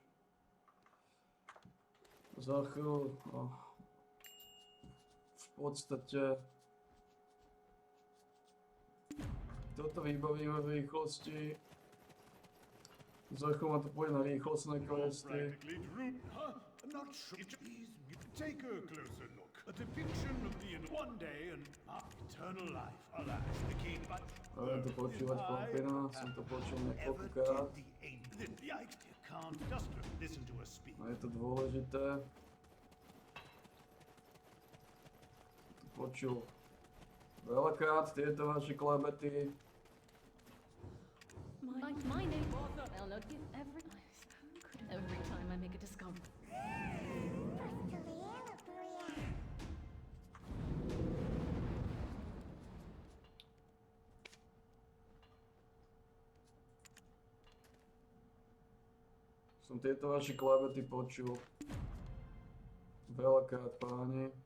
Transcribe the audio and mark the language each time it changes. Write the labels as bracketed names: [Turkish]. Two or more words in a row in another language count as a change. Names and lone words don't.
[Slovak] Za chvíľu, v podstate toto vybavíme v rýchlosti. Za chvíľu ma to pôjde na rýchlostné questy. [English] Not sure. Take a closer look. A depiction of the one day and eternal life. Alas, the key, but [Slovak] Viem to počúvať chlapina, som to počul niekoľkokrát. [English] You can't just listen to us speak. [Slovak] A je to dôležité. počul veľakrát tieto vaše klebety. [English] My name. They'll note it every time I make a discovery. [Slovak] Som tieto vaše klebety počul veľakrát, páni.